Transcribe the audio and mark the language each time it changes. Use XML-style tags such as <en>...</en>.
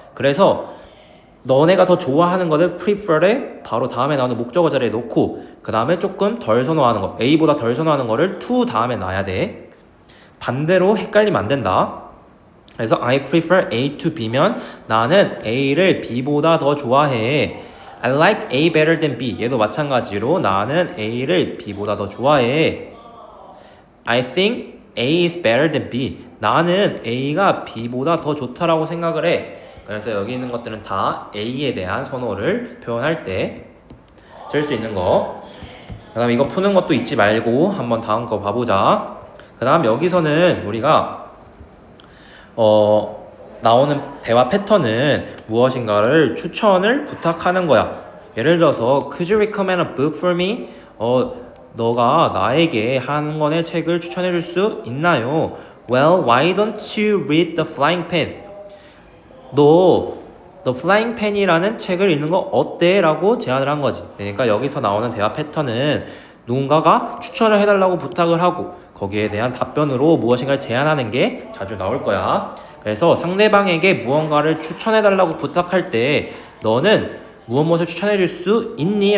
<ko>그래서 너네가 더 좋아하는 거를 prefer에 바로 다음에 나오는 목적어 자리에 놓고 그 다음에 조금 덜 선호하는 거, A보다 덜 선호하는 거를 to 다음에 놔야 돼. 반대로 헷갈리면 안 된다. 그래서</ko> <en>I prefer A to B</en> <ko>면 나는 A를 B보다 더 좋아해.</ko> <en>I like A better than B.</en> <ko>얘도 마찬가지로 나는 A를 B보다 더 좋아해.</ko> <en>I think A is better than B.</en> <ko>나는 A가 B보다 더 좋다라고 생각을 해. 그래서 여기 있는 것들은 다 A에 대한 선호를 표현할 때 쓸 수 있는 거. 그 다음 이거 푸는 것도 잊지 말고 한번 다음 거 봐보자. 그 다음 여기서는 우리가 나오는 대화 패턴은 무엇인가를 추천을 부탁하는 거야. 예를 들어서</ko> <en>Could you recommend a book for me?</en> <ko>너가 나에게 한 권의 책을 추천해 줄 수 있나요?</ko> <en>Well, why don't you read The Flying Pen?</en> <ko>너 The Flying Pen이라는 책을 읽는 거 어때? 라고 제안을 한 거지. 그러니까 여기서 나오는 대화 패턴은 누군가가 추천을 해달라고 부탁을 하고 거기에 대한 답변으로 무엇인가를 제안하는 게 자주 나올 거야. 그래서 상대방에게 무언가를 추천해달라고 부탁할 때 너는 무엇을 추천해줄 수 있니?</ko>